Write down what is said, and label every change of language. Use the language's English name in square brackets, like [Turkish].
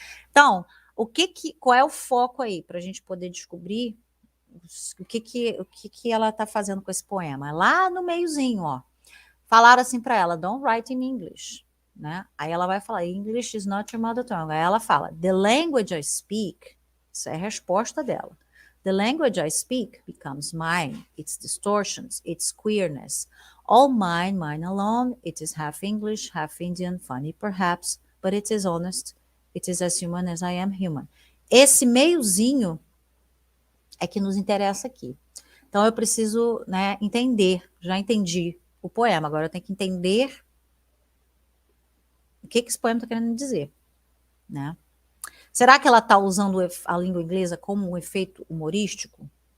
[Portuguese] Então, qual é o foco aí para a gente poder descobrir o que ela está fazendo com esse poema? Lá no meiozinho, ó, falaram assim para ela, [English] don't write in English, [Portuguese] né? Aí ela vai falar, [English] English is not your mother tongue. [Portuguese] Aí ela fala, [English] the language I speak, [Portuguese] isso é a resposta dela. [English] The language I speak becomes mine, its distortions, its queerness. All mine, mine alone, it is half English, half Indian, funny perhaps, but it is honest, it is as human as I am human. [Portuguese] Esse meiozinho é que nos interessa aqui. Então eu preciso, né, entender, já entendi o poema, agora eu tenho que entender o que esse poema está querendo dizer, né? Será que ela está usando a língua inglesa como um efeito humorístico?